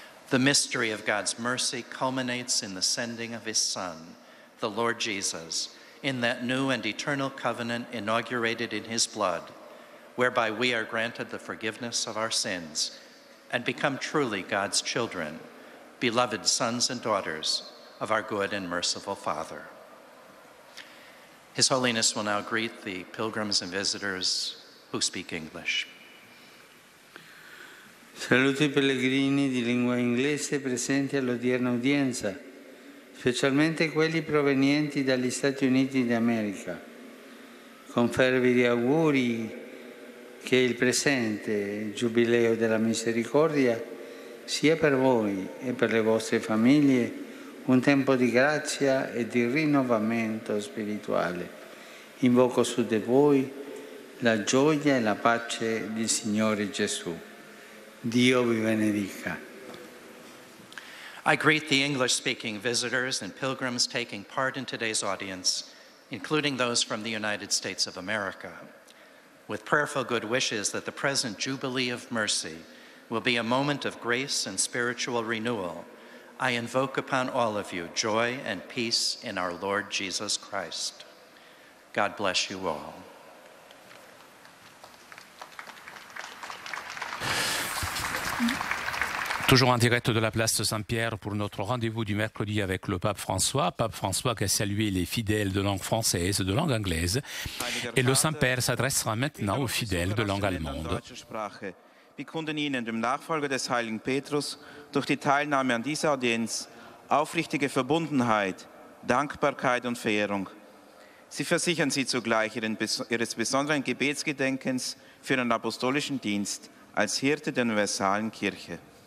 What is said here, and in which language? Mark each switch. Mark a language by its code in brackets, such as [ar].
[en] The mystery of God's mercy culminates in the sending of his Son, the Lord Jesus, in that new and eternal covenant inaugurated in his blood, whereby we are granted the forgiveness of our sins and become truly God's children, beloved sons and daughters of our good and merciful Father. His Holiness will now greet the pilgrims and visitors who speak English. [it] Saluto i pellegrini di lingua inglese presenti all'odierna udienza, specialmente quelli provenienti dagli Stati Uniti d'America. Con fervidi auguri che il presente Giubileo della Misericordia sia per voi e per le vostre famiglie un tempo di grazia e di rinnovamento spirituale. Invoco su di voi la gioia e la pace del Signore Gesù. Dio vi benedica. [en] I greet the English-speaking visitors and pilgrims taking part in today's audience, including those from the United States of America. with prayerful good wishes that the present Jubilee of Mercy will be a moment of grace and spiritual renewal, I invoke upon all of you joy and peace in our Lord Jesus Christ. God bless you all. [fr] Toujours en direct de la place Saint-Pierre pour notre rendez-vous du mercredi avec le pape François qui a salué les fidèles de langue française, de langue anglaise. Et le Saint-Père s'adressera maintenant aux fidèles de langue allemande. [de] Wir bekunden Ihnen, dem Nachfolger des heiligen Petrus, durch die Teilnahme an dieser Audienz aufrichtige Verbundenheit, Dankbarkeit und Verehrung. Sie versichern Sie zugleich Ihres besonderen Gebetsgedenkens für den apostolischen Dienst als Hirte der universalen Kirche.